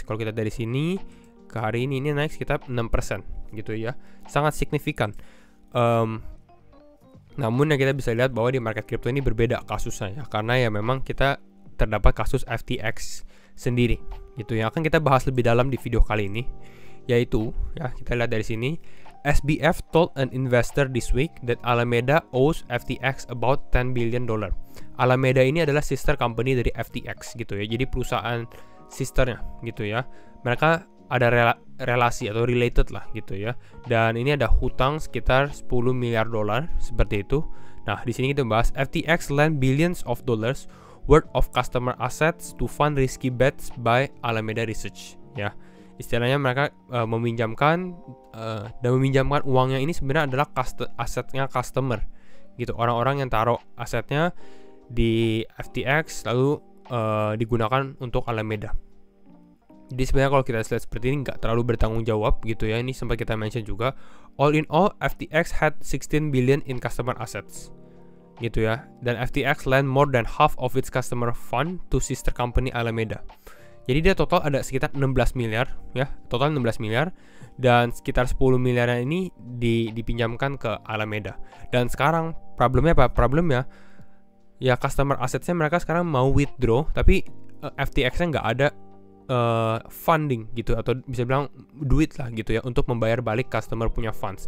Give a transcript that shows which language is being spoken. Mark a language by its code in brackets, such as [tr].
[id] Kalau kita dari sini ke hari ini naik sekitar 6% gitu ya. Sangat signifikan. Namun yang kita bisa lihat bahwa di market crypto ini berbeda kasusnya ya, karena ya memang kita terdapat kasus FTX sendiri gitu ya. Akan kita bahas lebih dalam di video kali ini, yaitu ya kita lihat dari sini. [en] SBF told an investor this week that Alameda owes FTX about $10 billion. [id] Alameda ini adalah sister company dari FTX gitu ya. Jadi perusahaan sisternya gitu ya. Mereka ada relasi atau related lah gitu ya. Dan ini ada hutang sekitar $10 miliar seperti itu. Nah, di sini kita bahas [en] FTX lend billions of dollars worth of customer assets to fund risky bets by Alameda Research ya. [id] Istilahnya mereka meminjamkan uangnya ini sebenarnya adalah asetnya customer gitu, orang-orang yang taruh asetnya di FTX lalu digunakan untuk Alameda. Jadi sebenarnya kalau kita lihat seperti ini nggak terlalu bertanggung jawab gitu ya. Ini sempat kita mention juga. [en] All in all, FTX had 16 billion in customer assets [id] gitu ya. Dan [en] FTX lent more than half of its customer fund to sister company Alameda. [id] Jadi dia total ada sekitar 16 miliar ya, total 16 miliar dan sekitar 10 miliarnya ini dipinjamkan ke Alameda. Dan sekarang problemnya apa? Problemnya ya customer assetsnya mereka sekarang mau withdraw, tapi FTX-nya nggak ada funding gitu, atau bisa bilang duit lah gitu ya untuk membayar balik customer punya funds.